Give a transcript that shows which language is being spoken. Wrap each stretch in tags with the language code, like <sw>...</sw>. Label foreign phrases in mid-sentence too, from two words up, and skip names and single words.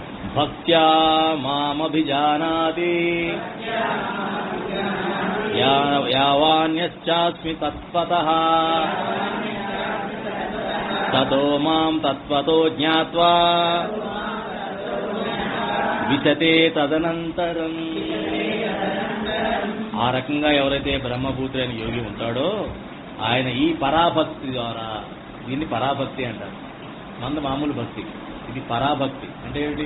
<sa>భక్త్యా మామభిజానాతి యావాన్యశ్చాస్మి తత్వతః తతో మాం తత్వతో జ్ఞాత్వా విశతే తదనంతరం.</sa> <te>ఆ రకంగా ఎవరైతే బ్రహ్మభూతుడైన యోగి ఉంటాడో ఆయన ఈ పరాభక్తి ద్వారా, దీన్ని పరాభక్తి అంటారు. మంద మామూలు భక్తి, ఇది పరాభక్తి. అంటే ఏమిటి?</te>